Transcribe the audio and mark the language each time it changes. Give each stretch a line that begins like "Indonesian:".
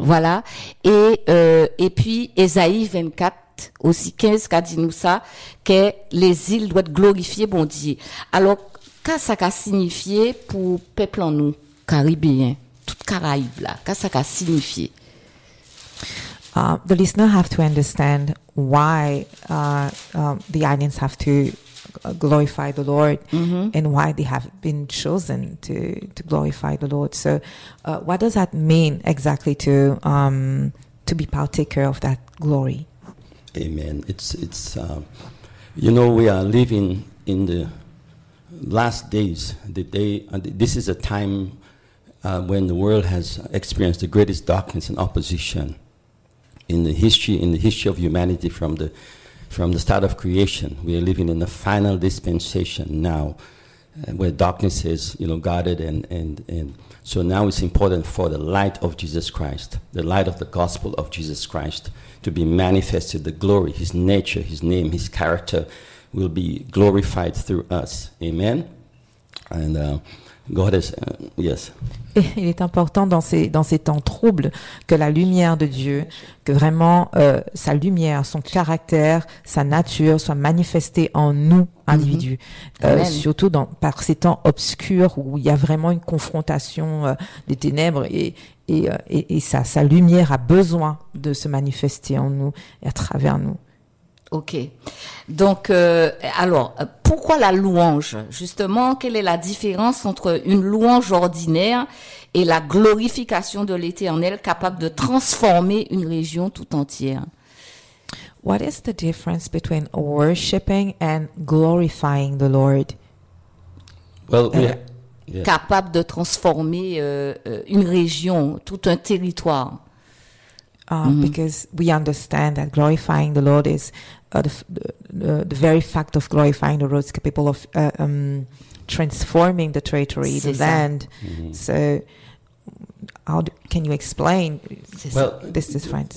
French: Voilà. Et puis, Ésaïe 24, acte aussi 15 qui dit nous ça que les îles doivent glorifier bon Dieu. Alors qu'est-ce que ça signifie pour peuple en nous caribéen toute Caraïbe là, qu'est-ce que ça signifie?
English: The listener have to understand why the islands have to glorify the Lord, mm-hmm. and why they have been chosen to glorify the Lord. So what does that mean exactly to be partaker of that glory? Amen. It's you know, we are living in the last days, the day, this is a time when the world has experienced the greatest darkness and opposition in the history of humanity from the start of creation. We are living in the final dispensation now, where darkness is, you know, guarded, and so now it's important for the light of Jesus Christ, the light of the gospel of Jesus Christ, to be manifested, the glory, his nature, his name, his character will be glorified through us. Amen. And God is yes.
French: Il est important dans ces temps troubles que la lumière de Dieu, que vraiment sa lumière, son caractère, sa nature soit manifestée en nous, individus. Mm-hmm. Surtout par ces temps obscurs où il y a vraiment une confrontation des ténèbres et sa lumière a besoin de se manifester en nous et à travers nous. Ok. Donc, alors, pourquoi la louange? Justement, quelle est la différence entre une louange ordinaire et la glorification de l'Éternel capable de transformer une région tout entière?
English: What is the difference between worshiping and glorifying the Lord? Well, yeah.
French: Capable de transformer une région, tout un territoire. Mm-hmm.
English: Because we understand that glorifying the Lord is the very fact of glorifying the Lord is capable of transforming the territory, the land. Mm-hmm. So, can you explain this difference?